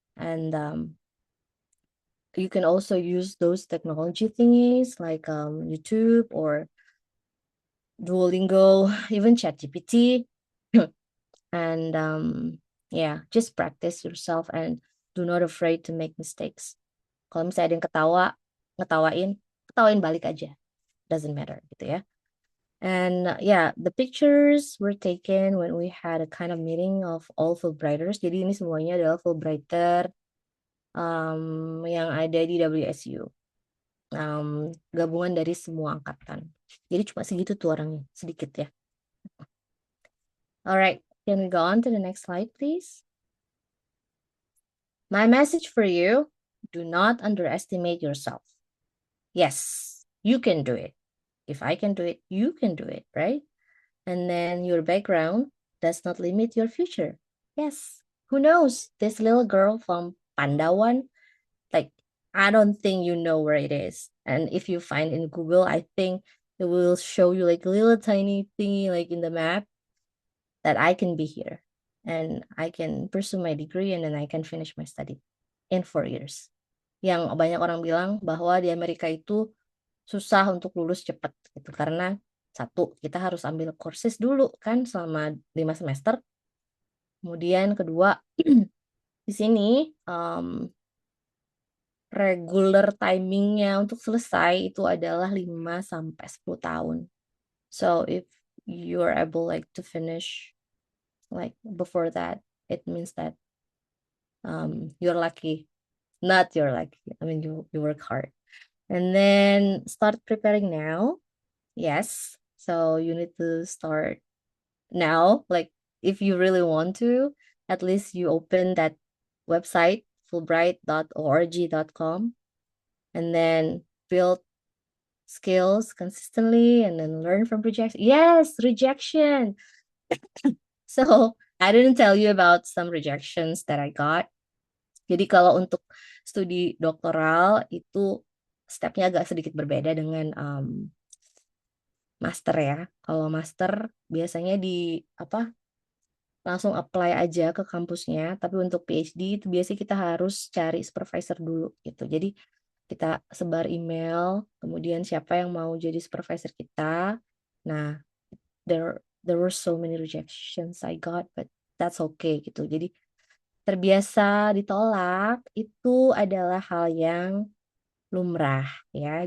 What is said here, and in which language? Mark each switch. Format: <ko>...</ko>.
<en>And you can also use those technology thingies like YouTube or Duolingo, even ChatGPT. And yeah, just practice yourself and do not afraid to make mistakes.</en> <id>Kalau misalnya ada yang ketawain balik aja.</id> <en>Doesn't matter</en> <id>gitu ya.</id> <en>And yeah, the pictures were taken when we had a kind of meeting of all Fulbrighters.</en> <id>Jadi ini semuanya adalah Fulbrighter yang ada di WSU. Gabungan dari semua angkatan. Jadi cuma segitu tuh orangnya, sedikit ya.</id> <en>Alright, can we go on to the next slide, please? My message for you, do not underestimate yourself. Yes, you can do it. If I can do it, you can do it, right? And then your background does not limit your future. Yes, who knows? This little girl from Pandawan, like, I don't think you know where it is. And if you find in Google, I think it will show you like a little tiny thingy like in the map that I can be here. And I can pursue my degree and then I can finish my study in 4 years.</en> <id>Yang banyak orang bilang bahwa di Amerika itu susah untuk lulus cepat gitu karena satu kita harus ambil courses dulu kan selama 5 semester. Kemudian kedua di sini regular timingnya untuk selesai itu adalah 5 sampai 10 tahun.</id> <en>So if you're able like to finish like before that, it means that you're lucky. Not you're lucky. I mean you work hard. And then start preparing now. Yes. So you need to start now. Like if you really want to, at least you open that website, fulbright.org.com, and then build skills consistently and then learn from rejection. Yes, rejection. So I didn't tell you about some rejections that I got.</en> <id>Jadi kalau untuk studi doktoral itu stepnya agak sedikit berbeda dengan master ya. Kalau master biasanya langsung apply aja ke kampusnya, tapi untuk PhD itu biasanya kita harus cari supervisor dulu gitu. Jadi kita sebar email, kemudian siapa yang mau jadi supervisor kita.</id> <en>Nah, there were so many rejections I got, but that's okay</en> <id>gitu. Jadi terbiasa ditolak itu adalah hal yang lumrah ya.</id>